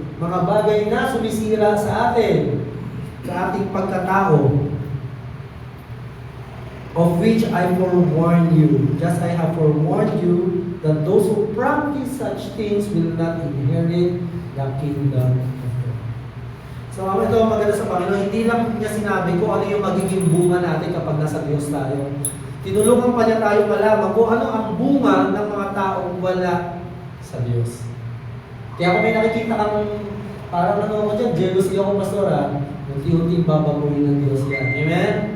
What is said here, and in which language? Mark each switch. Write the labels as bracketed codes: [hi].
[tl] Mga bagay na sumisira sa atin, sa ating pagkatao. [en] of which I forewarn you, just I have forewarned you, that those who practice such things will not inherit the kingdom of God. [tl] So ito ang maganda sa Panginoon, hindi lang niya sinabi kung ano yung magiging bunga natin kapag nasa Diyos tayo. Tinulungan pa niya tayo malaman kung ano ang bunga ng mga taong wala sa Diyos. Kaya kung may nakikita kang parang ano ako dyan, jealousy ako, pastor, unti-unting babaguhin ng Diyos yan. Amen?